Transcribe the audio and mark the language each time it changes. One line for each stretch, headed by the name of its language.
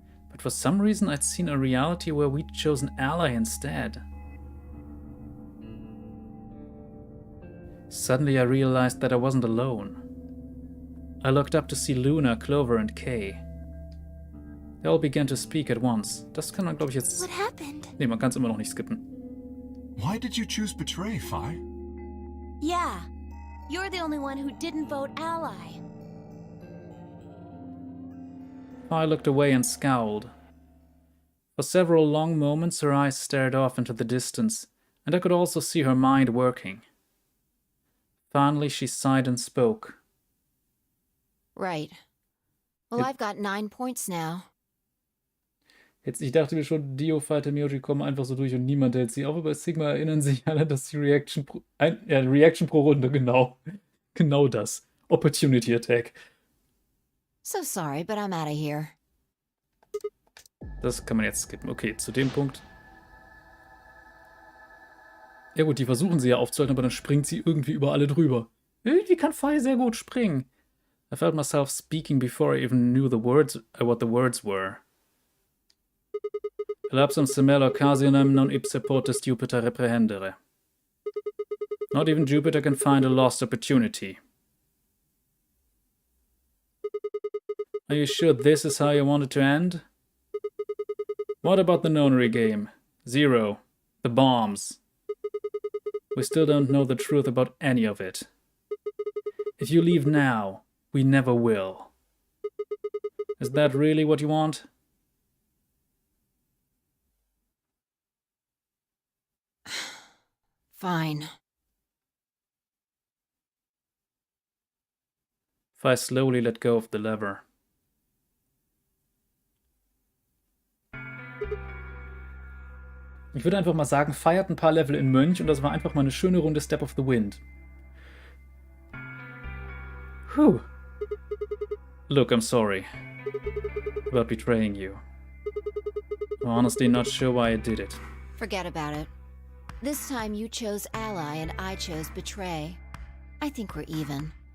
English: But for some reason I'd seen a reality where we'd chosen Ally instead. Suddenly I realized that I wasn't alone. I looked up to see Luna, Clover and Kay. They all began to speak at once.
German: Das kann man, glaube ich, jetzt...
English: What happened?
German: Nee, man kann es immer noch nicht skippen.
English: Why did you choose Betray, Phi? Yeah, you're the only one who didn't vote ally. Phi looked away and scowled. For several long moments her eyes stared off into the distance, and I could also see her mind working. Finally she sighed and spoke. Right. Well, I've got 9 points now.
German: Jetzt, ich dachte mir schon, Dio, Fighter, Myoji kommen einfach so durch und niemand hält sie auf, aber bei Sigma erinnern sich alle, dass die Reaction pro Runde, genau. Genau das. Opportunity Attack.
English: So sorry, but I'm out of here.
German: Das kann man jetzt skippen. Okay, zu dem Punkt. Ja gut, die versuchen sie ja aufzuhalten, aber dann springt sie irgendwie über alle drüber. Irgendwie kann Phi sehr gut springen.
English: I felt myself speaking before I even knew the words, what the words were.
Latin: Lapsum semel occasionem non ipse potes Jupiter reprehendere.
English: Not even Jupiter can find a lost opportunity. Are you sure this is how you want it to end? What about the nonary game? 0. The bombs. We still don't know the truth about any of it. If you leave now, we never will. Is that really what you want? Fine. Phi slowly let go of the lever.
German: Ich würde einfach mal sagen, Phi hat ein paar Level in Mönch und das war einfach mal eine schöne Runde Step of the Wind. Whew.
English: Look, I'm sorry about betraying you. I'm honestly not sure why I did it. Forget about it. This time you chose ally and I chose betray. I think we're even.